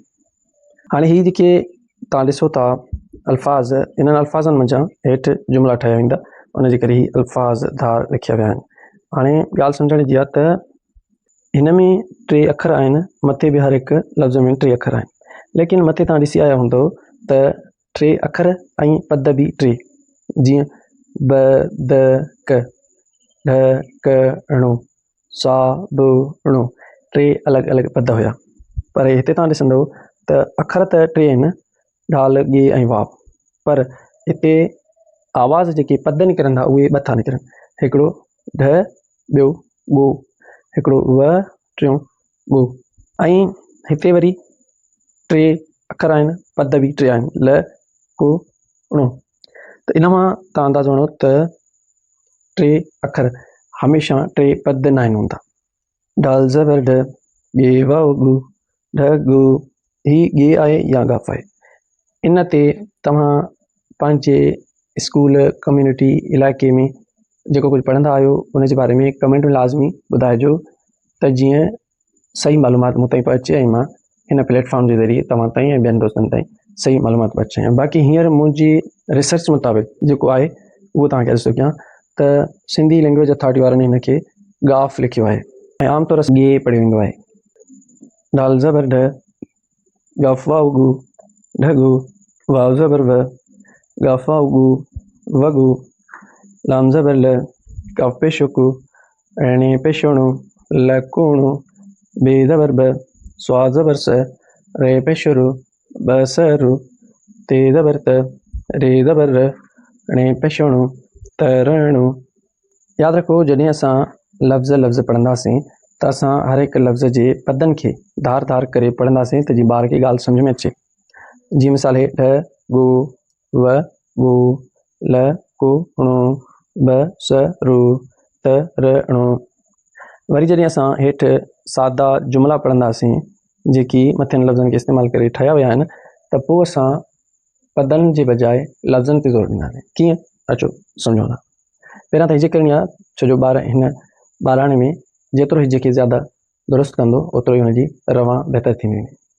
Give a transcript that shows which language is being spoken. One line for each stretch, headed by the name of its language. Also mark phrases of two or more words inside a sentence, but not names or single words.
Sindhi: हाणे ही जेके तव्हां ॾिसो था अल्फाज़, इन्हनि अल्फाज़नि मंझां हेठि जुमिला ठाहिया वेंदा, उनजे करे ही अल्फाज़ धार लिखिया विया आहिनि। हाणे ॻाल्हि सम्झण जी आहे त हिन में 3 अखर आहिनि, मथे बि हर हिकु लफ़्ज़ में 3 अखर आहिनि, लेकिन मथे तव्हां ॾिसी आया हूंदो त 3 अखर ऐं पद बि 3, जीअं ब द क ढ क णो सा ब णो, 3 अलॻि अलॻि पद हुया। पर हिते तव्हां ॾिसंदव त अखर त 3 आहिनि, ढाल ॻे ऐं वाव, पर हिते आवाज़ जेके पद निकिरंदा उहे 2 था निकिरनि, हिकिड़ो ढ ॿियो ॻो, हिकिड़ो व टियों ॻो, ऐं हिते वरी 3 अखर आहिनि, पद बि 3 आहिनि, ल को णो। त इन मां तव्हां अंदाज़ो हणो त 3 अखर हमेशह 3 पद न आहिनि हूंदा। ढाल ज़बर ढ, ॻे वाव ॻो, ढ ॻो, ही ॻे आहे या गाफ़ आहे। इन ते तव्हां पंहिंजे
English: school community
Sindhi: इलाइक़े में जेको कुझु पढ़ंदा आहियो उन जे बारे में कमेंट में लाज़मी ॿुधाइजो, त जीअं सही मालूमात मूं ताईं पहुचे ऐं मां हिन प्लेटफॉर्म जे ज़रिए तव्हां ताईं ऐं ॿियनि दोस्तनि ताईं सही मालूमात पहुचायां। बाक़ी हींअर मुंहिंजी रिसर्च मुताबिक़ जेको आहे उहो तव्हांखे ॾिसो कयां त सिंधी लैंग्वेज अथॉरिटी वारनि हिन खे गाफ़ लिखियो आहे ऐं आमतौर सां ॻे पढ़ियो वेंदो आहे। ढाल ज़बर ढ, गाफ़ वाव ॻो, ढ ॻो, वाव ज़बर व, गाफ़ वाव ॻो, व ॻो, लाम ज़बर ल, काफ़ पेश को, णे पेश णो, ल को णो, बे ज़बर ब, स्वा ज़बर स, रे पेश रो, ब स रो, ते ज़बर त, रे ज़बर र, णे पेश णो, त रणो। यादि रखो जॾहिं असां लफ़्ज़ पढ़ंदासीं त असां हर हिकु लफ़्ज़ जे पदनि खे धार धार करे पढ़ंदासीं त जीअं ॿार खे ॻाल्हि सम्झ में अचे। जीअं मिसाल है ढ ॻो व ॻो, ल को णो, ब स रो, त र णो। वरी जॾहिं असां हेठि सादा जुमिला पढ़ंदासीं जेकी मथियनि लफ़्ज़नि खे इस्तेमालु करे ठाहिया विया आहिनि, त पोइ असां पदनि जे बजाए लफ़्ज़नि ते ज़ोर ॾींदासीं। कीअं? अचो सम्झो था। पहिरियां त हिजे करणी आहे, छो जो ॿार हिन ॿाराणे में जेतिरो हिजे खे ज़्यादा दुरुस्त कंदो ओतिरो ई हुनजी रवां बहितर थींदी वेंदी।